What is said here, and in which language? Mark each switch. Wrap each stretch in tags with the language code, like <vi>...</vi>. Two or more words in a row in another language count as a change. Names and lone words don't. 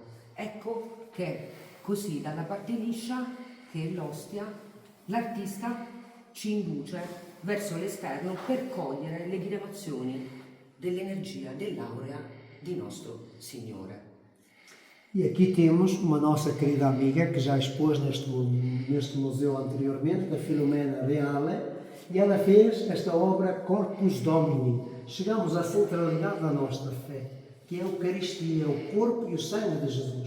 <it>Ecco che così dalla parte liscia, che è l'ostia, l'artista ci induce verso l'esterno per cogliere le diramazioni dell'energia, dell'aurea di nostro Signore.</it> <pt>E aqui temos uma nossa querida amiga que já expôs neste museu anteriormente, a Filomena Reale, e ela fez esta obra Corpus Domini. Chegamos à centralidade da nossa fé, que é a Eucaristia, o corpo e o sangue de Jesus.</pt>